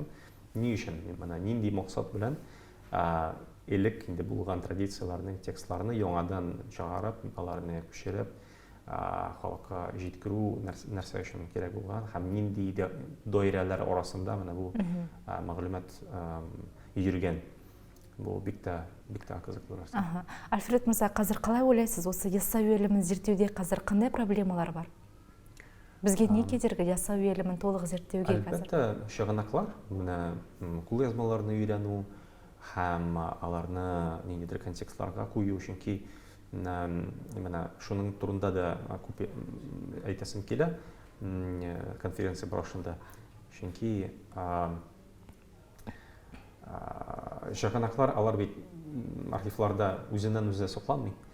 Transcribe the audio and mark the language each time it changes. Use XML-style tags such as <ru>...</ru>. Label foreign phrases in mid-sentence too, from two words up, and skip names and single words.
<tt>Ни өчен менә нинди максат белән элек инде булган традицияларның текстларны яңадан чыгарып, аларны күчереп, халыкка җиткерү нәрсә өчен кирәк булган һәм нинди даирәләр арасында менә бу мәгълүмат йөргән. Бұл бик тә кызыклы нәрсә.</tt> <kk>Альфред мырза, қазір қалай ойлайсыз, осы яссауи ілімін зерттеуде қазір қандай проблемалар бар? Бізге не кедергі яссауи ілімін толық зерттеуге қазір?</kk> <tt>Әлбәттә, чыганаклар, менә кулъязмаларны өйрәнү һәм аларны ниндидер контекстларга кую, чөнки менә шуның турында да күп әйтәсем килә конференция барышында. Чөнки чыганаклар алар бит архивларда үзеннән үзе сакланмый.</tt>